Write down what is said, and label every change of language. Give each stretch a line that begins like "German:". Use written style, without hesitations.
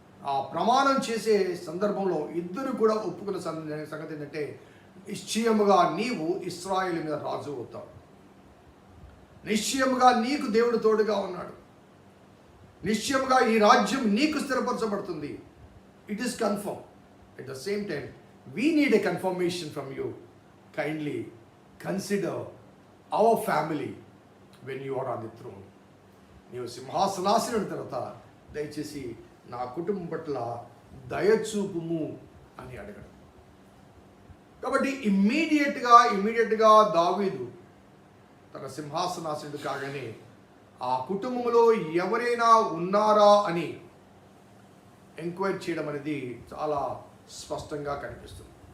Telugu: ఆ ప్రమాణం చేసే సందర్భంలో ఇద్దరు కూడా ఒప్పుకున్న సంగతి ఏంటంటే, నిశ్చయముగా నీవు ఇశ్రాయేలు మీద రాజు అవుతావు. నిశ్చయముగా నీకు దేవుడు తోడుగా ఉన్నాడు. నిశ్చయముగా ఈ రాజ్యం నీకు స్థిరపరచబడుతుంది.
English: It is confirm. At the same time, we need a confirmation from you. Kindly consider our family when you are on the throne.
Telugu: నీవు సింహాసనాసీనుడి తర్వాత దయచేసి నా కుటుంబం పట్ల దయచూపుము అని అడగడం. కాబట్టి ఇమ్మీడియట్గా దావీదు తన సింహాసనాసీనుడు కాగానే ఆ కుటుంబంలో ఎవరైనా ఉన్నారా అని ఎంక్వైరీ చేయడం అనేది చాలా స్పష్టంగా కనిపిస్తుంది.